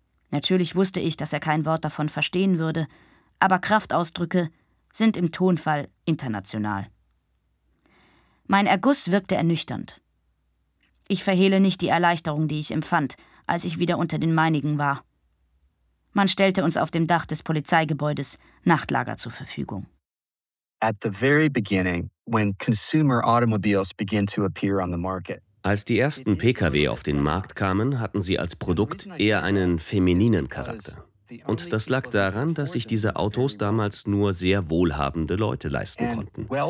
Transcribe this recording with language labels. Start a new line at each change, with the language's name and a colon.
German: Natürlich wusste ich, dass er kein Wort davon verstehen würde, aber Kraftausdrücke sind im Tonfall international. Mein Erguss wirkte ernüchternd. Ich verhehle nicht die Erleichterung, die ich empfand, als ich wieder unter den Meinigen war. Man stellte uns auf dem Dach des Polizeigebäudes Nachtlager zur Verfügung.
English: At the very beginning, when consumer automobiles begin to appear on the market.
German: Als die ersten Pkw auf den Markt kamen, hatten sie als Produkt eher einen femininen Charakter. Und das lag daran, dass sich diese Autos damals nur sehr wohlhabende Leute leisten konnten.